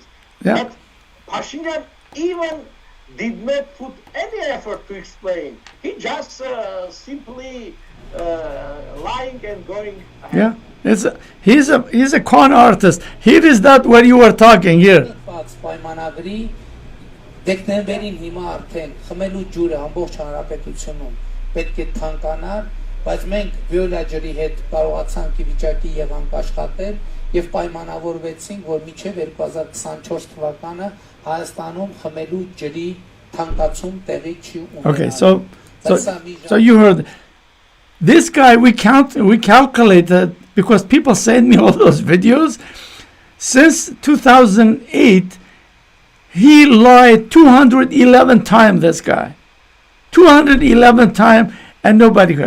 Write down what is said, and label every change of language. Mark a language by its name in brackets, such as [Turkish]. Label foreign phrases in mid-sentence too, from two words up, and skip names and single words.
[English] Yeah. But Pashinyan even did not put any effort to explain. He just simply lying and going ahead. Yeah, he's a con artist. Here is that where you were talking here. [Armenian] Պայմանագրի դեկտեմբերին հիմա արդեն խմելու ջուրը ամբողջ հանրապետությունում պետք է թանկանար, բայց մենք վիոլա ջրի հետ կարողացանք ի վիճակի եղանք աշխատել եւ պայմանավորվեցինք, որ մինչեւ 2024 թվականը Հայաստանում խմելու ջրի թանկացում տեղի չի ունենա. [English] Okay, so you heard this guy. We calculated, because people send me all those videos. Since 2008, he lied 211 times. This guy, 211 times, and nobody heard.